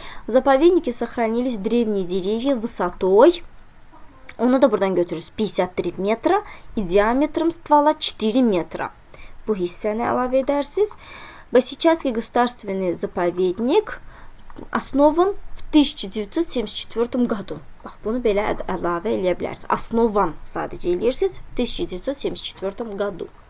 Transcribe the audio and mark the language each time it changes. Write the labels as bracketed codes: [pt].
[ru] В заповеднике сохранились древние деревья высотой, [az] onu da buradan götürürüz, [ru] 53 метра и диаметром ствола 4 метра. [az] Bu hissəni əlavə edərsiniz. [ru] Басичатский государственный заповедник основан в 1974 году. [az] Bax, bunu belə əlavə eləyə bilərsiniz. [ru] Основан [az] sadəcə eləyirsiniz [ru] в 1974 году.